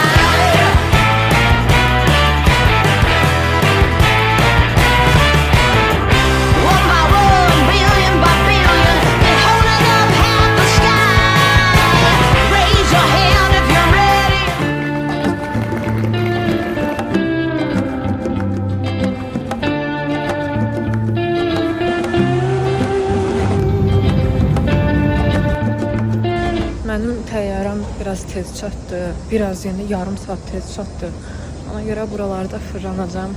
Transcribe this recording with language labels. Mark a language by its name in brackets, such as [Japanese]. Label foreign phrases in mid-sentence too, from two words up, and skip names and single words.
[English] One by one, billion by billion, and holding up half the sky. Raise your hand if you're ready. [Azerbaijani] Mənim təyyarəm biraz tez çatdı. Biraz yəni yarım saat tez çatdı. Ona görə buralarda fırlanacağam.